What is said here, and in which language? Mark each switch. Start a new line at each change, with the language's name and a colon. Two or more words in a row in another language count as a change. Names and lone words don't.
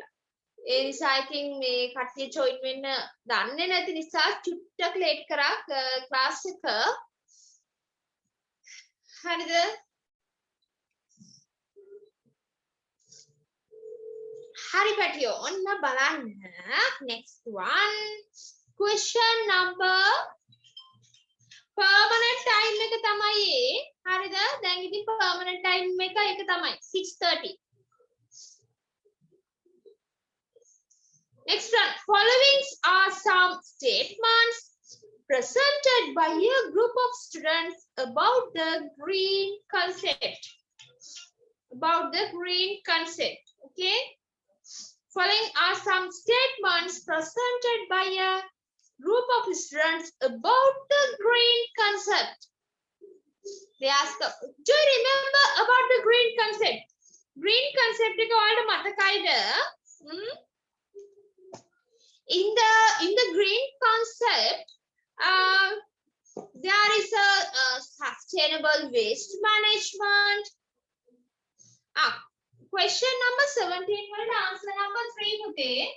Sinhala: ඒ නිසා
English: I think
Sinhala: මේ කට්ටිය join වෙන්න දන්නේ නැති නිසා චුට්ටක් late කරා class එක. හරිද? හරි පැටියෝ ඔන්න බලන්න
English: next one, question number permanent time
Sinhala: එක තමයි ඒ. හරිද? දැන් ඉතින්
English: permanent time
Sinhala: එක තමයි 6:30.
English: Next one, following are some statements presented by a group of students about the green concept. About the green concept. Okay. Following are some statements presented by a group of students about the green concept. They ask, do you remember about the green concept? Green concept
Sinhala: එක ඔයාලට මතකයිද?
English: In the green concept, there is a sustainable waste management. Question number 17
Sinhala: වලට
English: answer number 3
Sinhala: පුතේ.